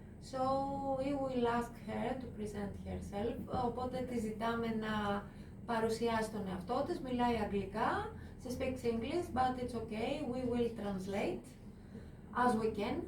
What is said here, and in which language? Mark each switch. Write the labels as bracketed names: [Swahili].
[English] So we will ask her to present herself. [Greek] Οπότε τη ζητάμε να παρουσιάσει τον εαυτό της. Μιλάει αγγλικά. [English] She speaks English, but it's okay. We will translate as we can.